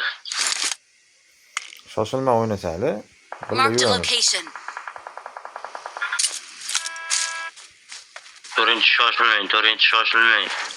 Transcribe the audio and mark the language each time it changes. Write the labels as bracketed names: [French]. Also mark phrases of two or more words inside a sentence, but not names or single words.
[Uzbek] Shoshilma o'ynasa hali. [English] Marked a location. [Uzbek] To'rinchi shoshilmang.